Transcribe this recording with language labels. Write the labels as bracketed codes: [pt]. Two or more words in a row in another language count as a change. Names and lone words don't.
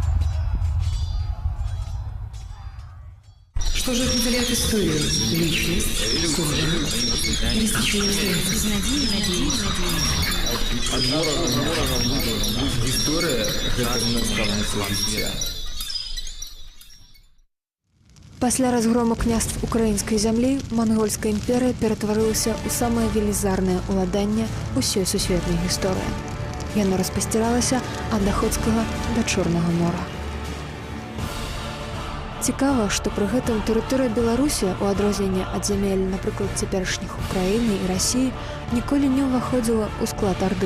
[ru] Что же определяет историю? Личность, культура, История – это наставница життя. [be] Пасля разгрому княств украінскай зямлі монгольская імперыя ператварылася ў самае велізарнае ўладанне ўсёй сусветнай гісторыі. Яно распасціралася ад Ахоцкага да Чорнага мора. Цікава, што пры гэтым тэрыторыя Беларусі, у адрозненне ад зямель, напрыклад, цяперашніх Украіны і Расіі, ніколі не ўваходзіла ў склад Арды.